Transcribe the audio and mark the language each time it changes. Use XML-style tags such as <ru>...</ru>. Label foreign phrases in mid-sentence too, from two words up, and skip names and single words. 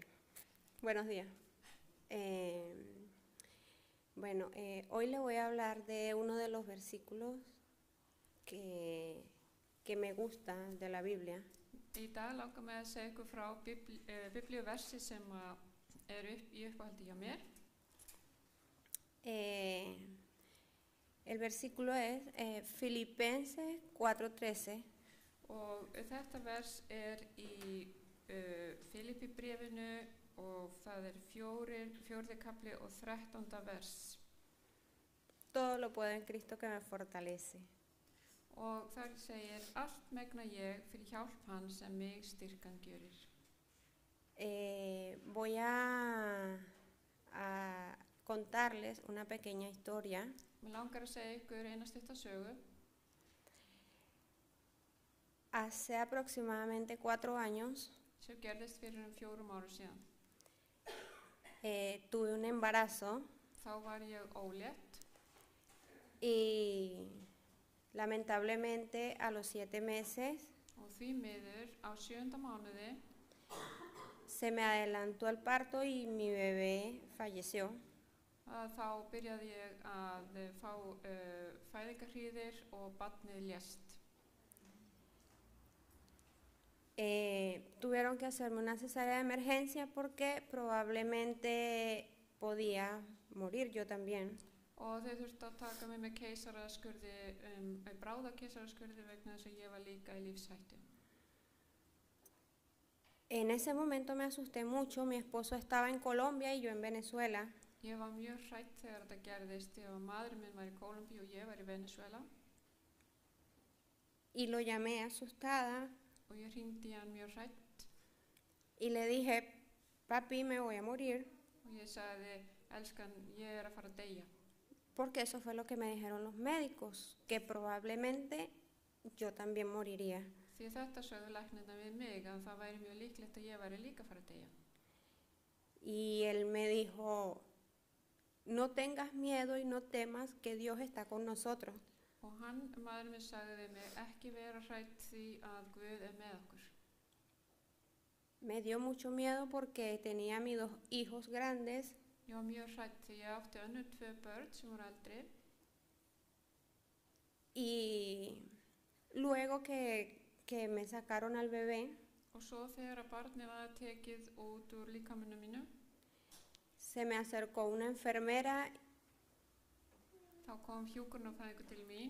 <es>Buenos días. Hoy le voy a hablar de uno de los versículos que me gusta de la Biblia.</es> <is>Í dag langar mig að segja ykkur frá biblíuversi sem í uppáhaldi hjá mér.</is> <es>El versículo es Filipenses 4:13.</es> <is>Og þetta vers í Filipi bréfinu og það 4. kapli og 13. vers.</is> <es>Todo lo puedo en Cristo que me fortalece.</es> <is>Og þar segir, allt megna ég fyrir hjálp hans sem mig styrkan gjörir.</is> <es>Voy a contarles una pequeña historia.</es> <is>Mér langar að segja ykkur eina stutta sögu.</is> <es>Hace aproximadamente 4 años</es> <is>Sem gerðist fyrir 4 árum síðan.</is> <es>Tuve un embarazo</es> <is>Þá var ég ólétt</is> <es>y lamentablemente a los 7 meses</es> <is>og því miður á 7. mánuði</is> <es>se me adelantó el parto y mi bebé falleció.</es> <is>Þá byrjaði ég að fá fæðingarhríðir og barnið lést.</is> <es>Tuvieron que hacerme una cesárea de emergencia porque probablemente podía morir yo también.</es> <is>Og þau þurftu að taka mig með keisaraskurði, bráðakeisaraskurði vegna þess að ég var líka í lífshættu.</is> <es>En ese momento me asusté mucho, mi esposo estaba en Colombia y yo en Venezuela.</es> <is>Ég var mjög hrædd þegar þetta gerðist, því að maðurinn minn var í Kólumbíu og ég var í Venezuela.</is> <es>Y lo llamé asustada</es> <is>Og ég hringdi hann mjög hrædd</is> <es>y le dije, papi, me voy a morir,</es> <is>og ég sagði, elskan, ég að fara að deyja.</is> <es>porque eso fue lo que me dijeron los médicos, que probablemente yo también moriría.</es> <is>Því þetta sögðu læknirnar við mig að það væri mjög líklegt að ég væri líka að fara að deyja.</is> <es>Y él me dijo, no tengas miedo y no temas, que Dios está con nosotros.</es> <is>Og maðurinn minn sagði við mig, ekki vera hrædd því að Guð með okkur.</is> <es>Me dio mucho miedo porque tenía mis 2 hijos grandes</es> <is>Ég var mjög hrædd því ég átti önnur 2 börn sem voru eldri.</is> <es>y luego que me sacaron al bebé,</es> <is>Og svo þegar að barnið var tekið út úr líkaminu mínu,</is> <es>se me acercó una enfermera</es> <is>þá kom hjúkrunarfræðingur til mín</is>